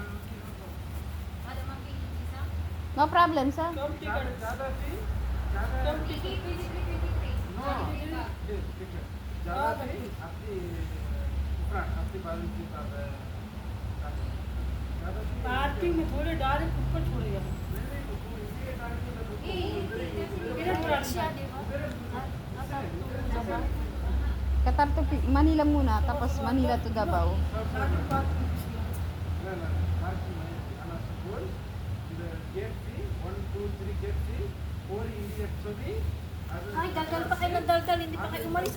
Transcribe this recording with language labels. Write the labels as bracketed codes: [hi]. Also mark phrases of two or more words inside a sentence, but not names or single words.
[en] No problem, sir. [hi] पार्किंग में थोड़े डायरेक्ट ऊपर छोड़ेगा [tl] Qatar to Manila muna, tapos Manila to Davao. Ay, daldal pa kayo ng daldal, hindi pa kayo umalis.